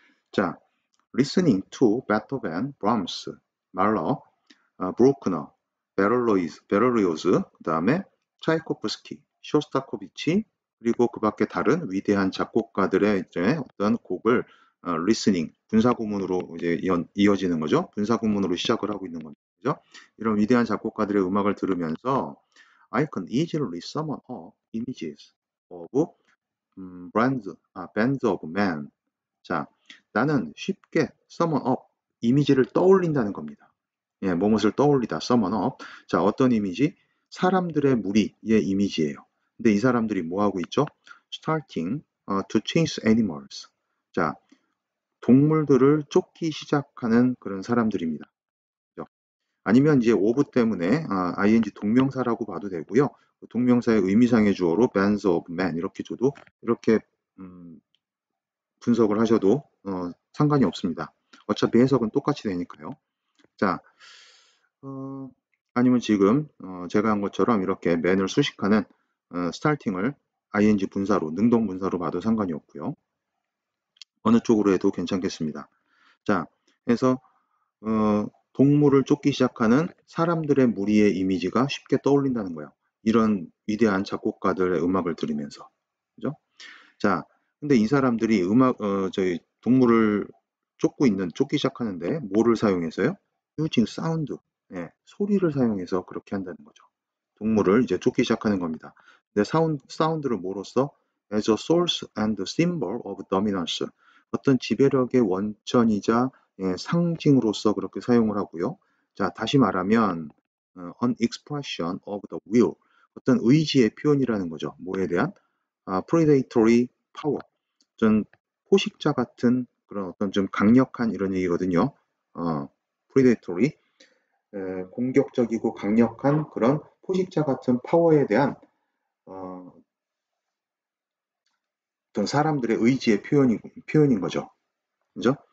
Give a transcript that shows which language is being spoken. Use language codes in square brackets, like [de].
[ko] 자, [en] listening to Beethoven, Brahms, Mahler, [ko] 브로크너, 베를리오즈, 그 다음에 차이코프스키, 쇼스타코비치, 그리고 그 밖에 다른 위대한 작곡가들의 이제 어떤 곡을 리스닝, 분사구문으로 이제 이어지는 거죠. 분사구문으로 시작을 하고 있는 거죠. 이런 위대한 작곡가들의 음악을 들으면서 [en] I can easily summon up images of bands of men. [ko] 자, 나는 쉽게 summon up, 이미지를 떠올린다는 겁니다. 예, 뭐뭇을 떠올리다, summon up. 자, 어떤 이미지? 사람들의 무리의 이미지예요. 근데 이 사람들이 뭐 하고 있죠? [en] Starting to chase animals. [ko] 자, 동물들을 쫓기 시작하는 그런 사람들입니다. 그죠? 아니면 이제 of 때문에 ing 동명사라고 봐도 되고요. 동명사의 의미상의 주어로 bands of men 이렇게 줘도 이렇게 분석을 하셔도 상관이 없습니다. 어차피 해석은 똑같이 되니까요. 자, 아니면 지금 제가 한 것처럼 이렇게 맨을 수식하는 스타팅을 ing 분사로, 능동 분사로 봐도 상관이 없고요. 어느 쪽으로 해도 괜찮겠습니다. 자, 그래서 동물을 쫓기 시작하는 사람들의 무리의 이미지가 쉽게 떠올린다는 거예요. 이런 위대한 작곡가들의 음악을 들으면서. 그죠? 자, 근데 이 사람들이 저희 동물을 쫓기 시작하는데 뭐를 사용해서요? [en] using 사운드. [ko] 예, 소리를 사용해서 그렇게 한다는 거죠. 동물을 이제 쫓기 시작하는 겁니다. 근데 사운드를 뭐로써? [en] as a source and symbol of dominance. [ko] 어떤 지배력의 원천이자 상징으로서 그렇게 사용을 하고요. 자, 다시 말하면 [en] an expression of the will. [ko] 어떤 의지의 표현이라는 거죠. 뭐에 대한? [en] predatory power. [ko] 좀 포식자 같은 그런 어떤 좀 강력한 이런 얘기거든요. [en] predatory. [ko] 공격적이고 강력한 그런 포식자 같은 파워에 대한 어떤 사람들의 의지의 표현인 거죠. 그죠?